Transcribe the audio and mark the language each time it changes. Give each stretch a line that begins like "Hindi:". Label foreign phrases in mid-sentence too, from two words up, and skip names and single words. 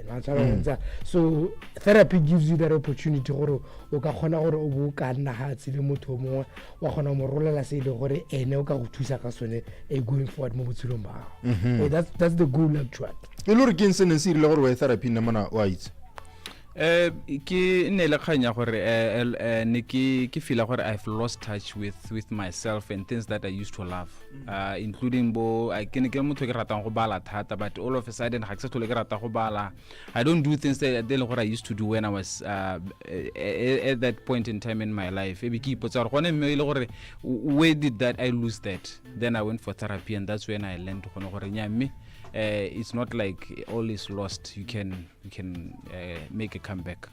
English: So therapy gives you that opportunity to going forward. That's the goal actually. You look against and see lower therapy in white.
Tswana: Ki nele khanya gore ne ke feel gore
English: I've lost touch with myself and things that I used to love, including
Tswana: bo I ke motho ke ratang go bala thata,
English: but all of a sudden
Tswana: ha ke sa tlhole ke rata go bala.
English: I don't do things that I used to do when I was at that point in time in my life. Where did that I lose that? Then I went for therapy and that's when I learned it's not like all is lost. You can make a comeback.